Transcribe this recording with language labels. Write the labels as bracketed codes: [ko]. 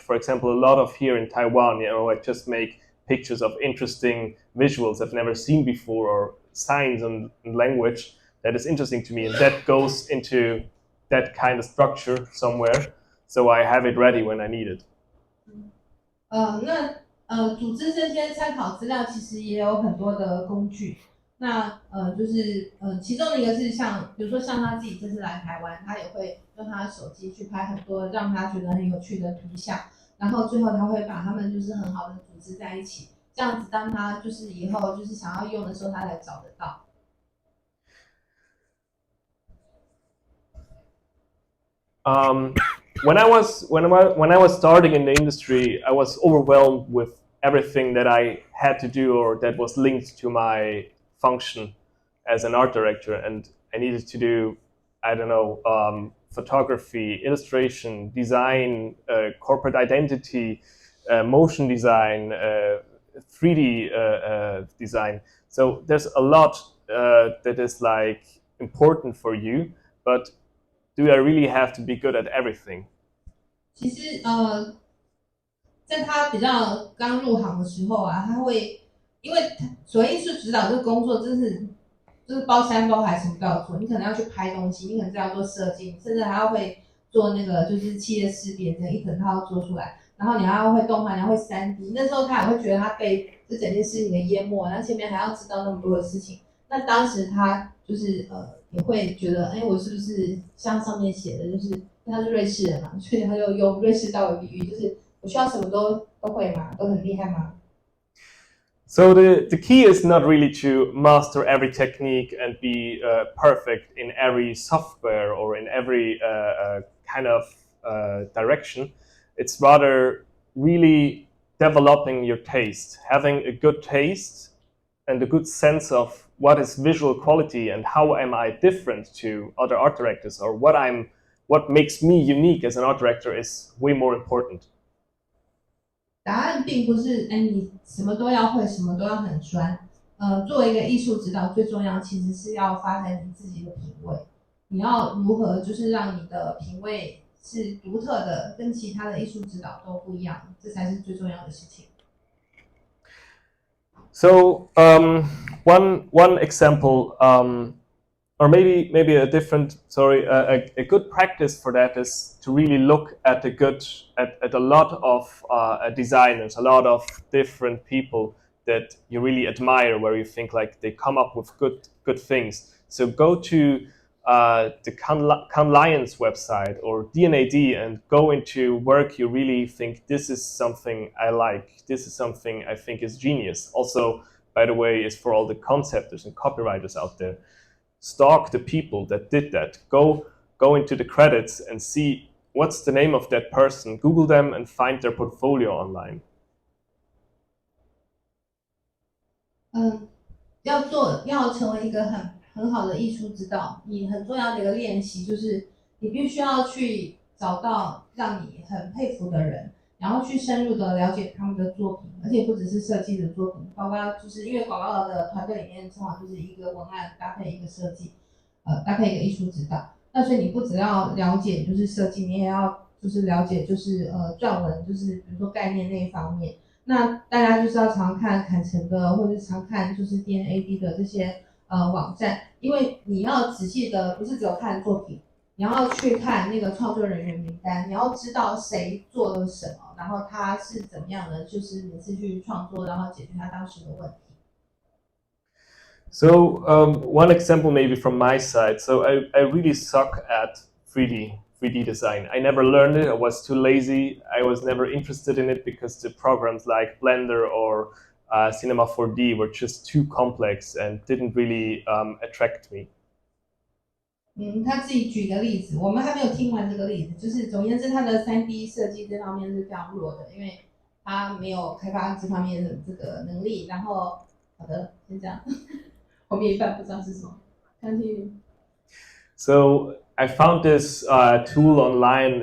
[en] For example, a lot of here in Taiwan, I just make pictures of interesting visuals I've never seen before, or signs and language that is interesting to me, and that goes into that kind of structure somewhere, so I have it ready when I need it. [zh] 组织这些参考资料其实也有很多的工具。那就是其中的一个是像，比如说像他自己这次来台湾，他也会用他的手机去拍很多让他觉得很有趣的图像，然后最后他会把他们就是很好的组织在一起，这样子当他就是以后就是想要用的时候，他才找得到。 [en] When I was starting in the industry, I was overwhelmed with everything that I had to do or that was linked to my function as an art director, and I needed to do, I don't know, photography, illustration, design, corporate identity, motion design, 3D design. So there's a lot that is like important for you, but do I really have to be good at everything? [zh] 其实在他比较刚入行的时候啊，他会因为所谓艺术指导这个工作，就是包山包海，什么都要做。你可能要去拍东西，你可能是要做设计，甚至还要会做那个就是企业识别，这一整套要做出来。然后你还要会动画，你还会3D。那时候他也会觉得他被这整件事情给淹没，然后前面还要知道那么多的事情。那当时他就是也会觉得，哎，我是不是像上面写的，就是他是瑞士人嘛，所以他就用瑞士刀为比喻，就是我需要什么都会嘛，都很厉害嘛。 [en] So the key is not really to master every technique and be perfect in every software or in every kind of direction. It's rather really developing your taste, having a good taste and a good sense of what is visual quality and how am I different to other art directors, or what makes me unique as an art director is way more important. [zh] 答案并不是你什么都要会，什么都要很专。作为一个艺术指导，最重要其实是要发展你自己的品味。你要如何就是让你的品味是独特的，跟其他的艺术指导都不一样，这才是最重要的事情。 [en] So one example, or maybe a different, a good practice for that is to really look at a lot of designers, a lot of different people that you really admire, where you think like they come up with good things. So go to the Cannes Lions website or DNAD and go into work you really think this is something I like, this is something I think is genius. Also, by the way, is for all the conceptors and copywriters out there. Stalk the people that did that. Go into the credits and see what's the name of that person? Google them and find their portfolio online. [zh] 要成为一个很好的艺术指导，你很重要的一个练习就是你必须要去找到让你很佩服的人，然后去深入的了解他们的作品，而且不只是设计的作品，包括就是因为广告的团队里面通常就是一个文案搭配一个设计，搭配一个艺术指导。那所以你不只要了解就是设计，你也要就是了解就是撰文，就是比如说概念那一方面。那大家就是要常看坎城的，或者常看就是 DNAD 的这些网站，因为你要仔细的不是只有看作品，你要去看那个创作人员名单，你要知道谁做了什么，然后他是怎么样的，就是每次去创作，然后解决他当时的问题。 [en] So one example maybe from my side. So I really suck at 3D design. I never learned it. I was too lazy. I was never interested in it because the programs like Blender or Cinema 4D were just too complex and didn't really attract me. [zh] 他自己举一个例子，我们还没有听完这个例子，就是总而言之，他的3D 设计这方面是非常弱的，因为他没有开发这方面的这个能力。然后，好的，先这样，后面一半不知道是什么。 [en] Continue. So I found this tool online.